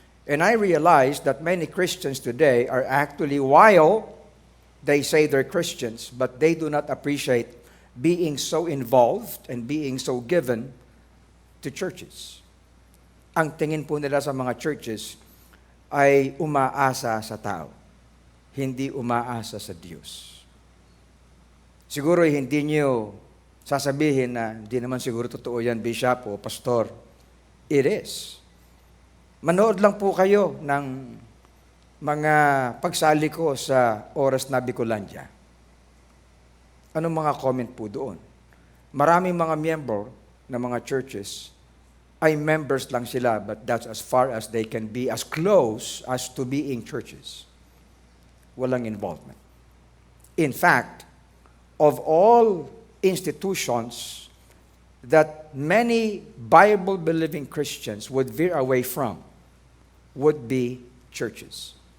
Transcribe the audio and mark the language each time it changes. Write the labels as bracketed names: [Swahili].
[English] And I realize that many Christians today are actually, while they say they're Christians, but they do not appreciate being so involved and being so given to churches. [Filipino] Ang tingin po nila sa mga churches ay umaasa sa tao, hindi umaasa sa Diyos. Siguro hindi niyo sasabihin na hindi naman siguro totoo yan, bishop o pastor. [English] It is. [Filipino] Manood lang po kayo ng mga pagsali ko sa Oras na Bicolandia. Anong mga comment po doon? Maraming mga miyembro ng mga churches ay members lang sila, [English] but that's as far as they can be, as close as to being churches. [Filipino] Walang involvement. [English] In fact, of all institutions that many Bible-believing Christians would veer away from would be churches.